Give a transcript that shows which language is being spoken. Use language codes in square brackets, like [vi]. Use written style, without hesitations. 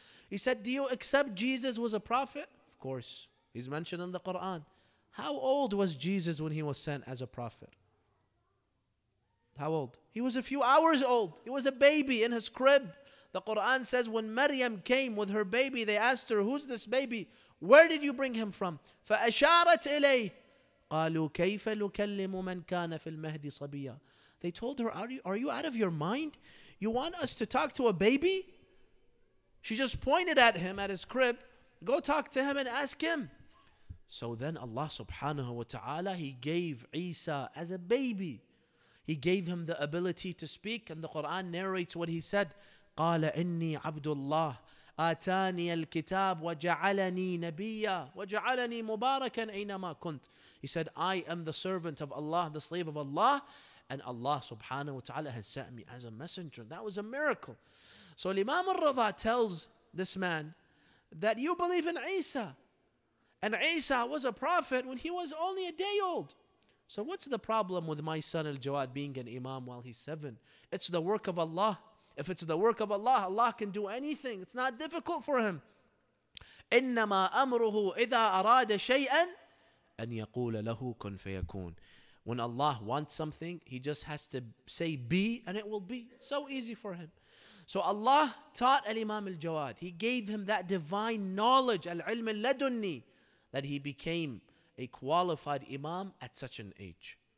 [en] He said, do you accept Jesus was a prophet? Of course. He's mentioned in the Quran. How old was Jesus when he was sent as a prophet? How old? He was a few hours old. He was a baby in his crib. The Quran says when Maryam came with her baby, they asked her, who's this baby? Where did you bring him from? [ar] فأشارت إليه قالوا كيف نكلم من كان في المهد صبيا. [en] They told her, are you out of your mind? You want us to talk to a baby? She just pointed at him at his crib. Go talk to him and ask him. So then Allah subhanahu wa ta'ala, He gave Isa as a baby. He gave him the ability to speak, and the Quran narrates what he said. [ar] قال إني عبد الله آتاني الكتاب وجعلني نبيا وجعلني مباركا أينما كنت. [en] He said, I am the servant of Allah, the slave of Allah, and Allah subhanahu wa ta'ala has sent me as a messenger. That was a miracle. So Imam al-Rida tells this man that you believe in Isa. And Isa was a prophet when he was only a day old. So what's the problem with my son al-Jawad being an Imam while he's 7? It's the work of Allah. If it's the work of Allah, Allah can do anything. It's not difficult for Him. [ar] إِنَّمَا أَمْرُهُ إِذَا أَرَادَ شَيْئًا أَنْ يَقُولَ لَهُ كُنْ فَيَكُونَ. [en] When Allah wants something, He just has to say be and it will be. So easy for Him. So Allah taught Imam AlJawad. He gave him that divine knowledge, al-ilm al-ladunni, that he became a qualified Imam at such an age.